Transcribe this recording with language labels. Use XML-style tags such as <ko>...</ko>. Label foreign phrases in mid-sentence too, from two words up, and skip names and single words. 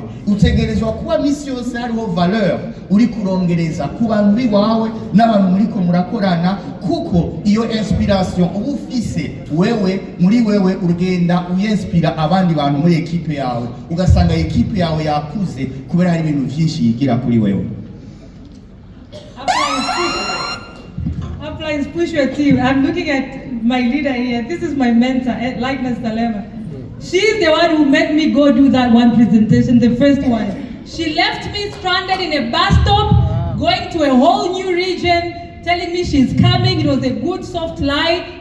<rn>Utegerezwa kuba misi yose hariho valeur uri kurongereza ku bantu biwawe n'abantu muriko murakorana, kuko iyo inspiration uba ufise wewe muri wewe urugenda uyenspira abandi bantu muri ekipe yawe, ugasanga ekipe yawe yakuze kubera hari ibintu byinshi yigira kuri wewe.</rn> <en>Uplines, push your team. I'm looking at my leader here. This is my mentor, like Mr. Lema. She's the one who made me go do that one presentation, the first one. She left me stranded in a bus stop, going to a whole new region, telling me she's coming. It was a good soft lie.</en>